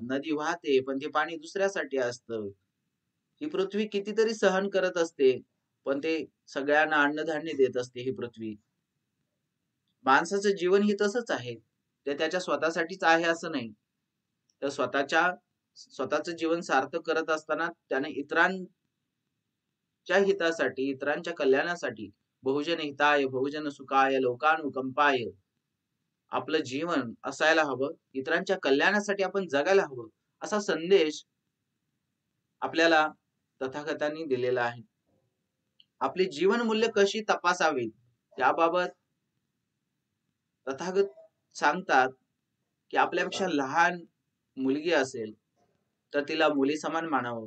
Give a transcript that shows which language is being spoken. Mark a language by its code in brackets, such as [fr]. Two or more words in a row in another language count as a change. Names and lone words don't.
[mr] नदी वाहते पण ते पाणी दुसऱ्यासाठी असतं. ही पृथ्वी कितीतरी सहन करत असते, पण ते सगळ्यांना अन्नधान्य देत असते ही पृथ्वी. माणसाचं जीवन ही तसंच आहे. ते त्याच्या स्वतःसाठीच आहे असं नाही. तर स्वतःचं जीवन सार्थक करत असताना त्याने इतरांच्या हितासाठी, इतरांच्या कल्याणासाठी [pi] बहुजन हिताय, बहुजन सुखाय, लोकानुकंपाय [mr] आपलं जीवन असायला हवं. इतरांच्या कल्याणासाठी आपण जगायला हवं. असा संदेश आपल्याला तथागतांनी दिलेला आहे. आपली जीवनमूल्य कशी तपासावीत याबाबत तथागत सांगतात, की आपल्यापेक्षा लहान मुलगी असेल तर तिला मुली समान मानावं.